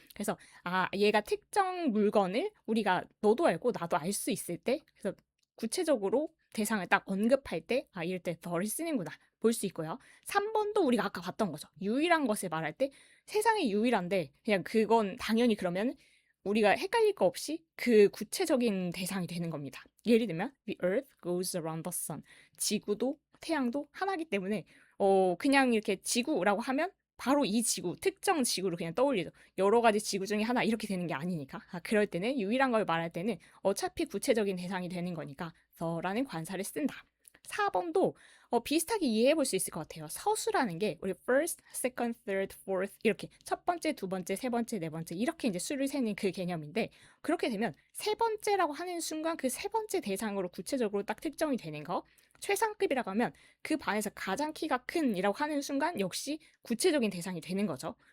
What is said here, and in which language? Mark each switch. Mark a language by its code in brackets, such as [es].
[ko] 그래서 얘가 특정 물건을 우리가 너도 알고 나도 알 수 있을 때, 그래서 구체적으로 대상을 딱 언급할 때 이럴 때 더를 쓰는구나 볼 수 있고요. 3번도 우리가 아까 봤던 거죠. 유일한 것을 말할 때 세상에 유일한데 그냥 그건 당연히 그러면 우리가 헷갈릴 거 없이 그 구체적인 대상이 되는 겁니다. 예를 들면 [en] the earth goes around the sun. [ko] 지구도 태양도 하나이기 때문에 그냥 이렇게 지구라고 하면 바로 이 지구, 특정 지구를 그냥 떠올리죠. 여러 가지 지구 중에 하나 이렇게 되는 게 아니니까. 그럴 때는 유일한 걸 말할 때는 어차피 구체적인 대상이 되는 거니까 the라는 관사를 쓴다. 4번도 비슷하게 이해해 볼 수 있을 것 같아요. 서수라는 게 우리 first, second, third, fourth 이렇게 첫 번째, 두 번째, 세 번째, 네 번째 이렇게 이제 수를 세는 그 개념인데, 그렇게 되면 세 번째라고 하는 순간 그 세 번째 대상으로 구체적으로 딱 특정이 되는 거, 최상급이라고 하면 그 반에서 가장 키가 큰이라고 하는 순간 역시 구체적인 대상이 되는 거죠.